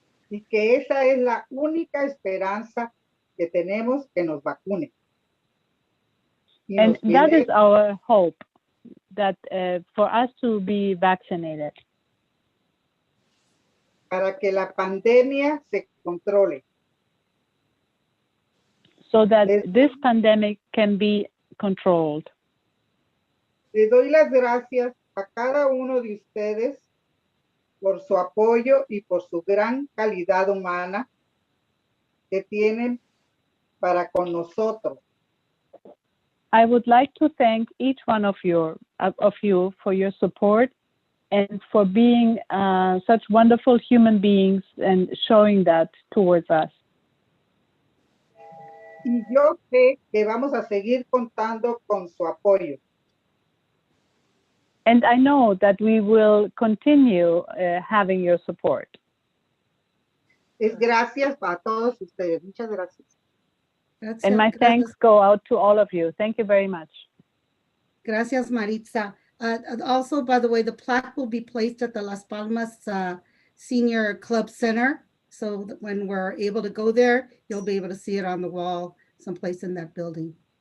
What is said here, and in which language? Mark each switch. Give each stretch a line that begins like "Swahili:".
Spanish: Y que esa es la única esperanza que tenemos, que nos vacunen.
English: And that is our hope, that for us to be vaccinated.
Spanish: Para que la pandemia se controle.
English: So that this pandemic can be controlled.
Spanish: Le doy las gracias a cada uno de ustedes por su apoyo y por su gran calidad humana que tienen para con nosotros.
English: I would like to thank each one of you for your support and for being such wonderful human beings and showing that towards us.
Spanish: Y yo sé que vamos a seguir contando con su apoyo.
English: And I know that we will continue having your support.
Spanish: Es gracias a todos ustedes. Muchas gracias.
English: And my thanks go out to all of you. Thank you very much.
Spanish: Gracias, Maritza.
English: Also, by the way, the plaque will be placed at the Las Palmas Senior Club Center. So that when we're able to go there, you'll be able to see it on the wall someplace in that building.